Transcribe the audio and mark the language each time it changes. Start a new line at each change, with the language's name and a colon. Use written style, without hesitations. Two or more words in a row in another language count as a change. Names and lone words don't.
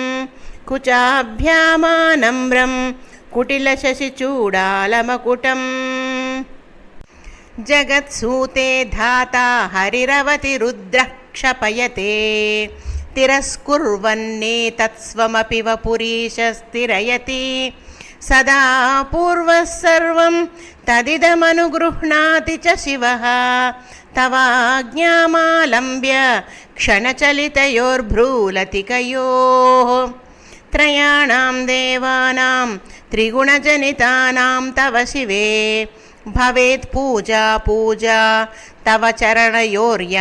Sanskrit: कुचाभ्यामानम्रं कुटिलशशिचूडालमकुटम् जगत्सूते धाता हरिरवतिरुद्रः क्षपयते तिरस्कुर्वन्नेतत्स्वमपि वपुरीश स्थिरयति సదా పూర్వः సర్వం తదిదమనుగృహ్ణాతి చ శివः తవాజ్ఞామాలంబ్య క్షణచలితయోర్భ్రూలతికయోः త్రయాణాం దేవానాం త్రిగుణజనితానాం తవ శివే భవేత్ పూజా పూజా తవ చరణయోర్యా